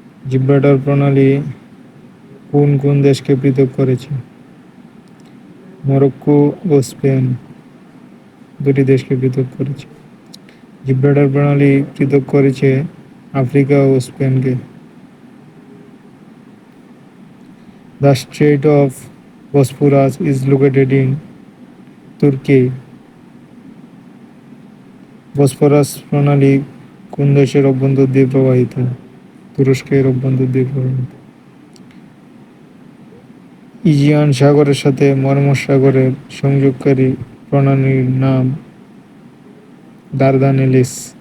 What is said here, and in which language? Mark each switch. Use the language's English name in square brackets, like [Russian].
[Bangla] Gibraltar প্রণালী কোন কোন দেশকে পৃথক করেছে? মরক্কো ও স্পেন দুটি দেশকে পৃথক করেছে। জিব্রাল্টার প্রণালী পৃথক করেছে Africa O স্পেনকে। [English] The Strait of Bosphorus is located in Turkey. [Bangla] Bosphorus প্রণালী কোন দেশের অভ্যন্তর দিয়ে প্রবাহিত? তুরস্কের অভ্যন্তর দিয়ে প্রবাহিত। ইজিয়ান সাগরের সাথে মরমর সাগরের সংযোগকারী প্রণালীর নাম দারদানেলিস।